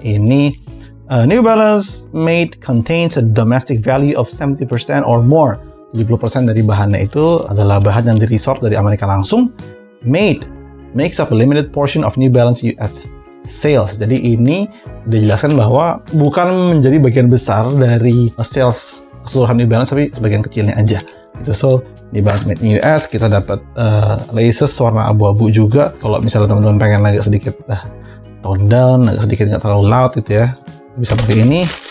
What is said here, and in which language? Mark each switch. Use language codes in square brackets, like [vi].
[en] Ini New Balance made contains a domestic value of 70% or more. [id] 70% dari bahannya itu adalah bahan yang diresort dari Amerika langsung. [en] Made makes up a limited portion of New Balance US sales. [id] Jadi ini dijelaskan bahwa bukan menjadi bagian besar dari sales keseluruhan New Balance, tapi sebagian kecilnya aja. Gitu. So, di Balance Made in US kita dapat laces warna abu-abu juga. Kalau misalnya teman-teman pengen agak sedikit tone down, agak sedikit nggak terlalu loud gitu ya, bisa pakai ini.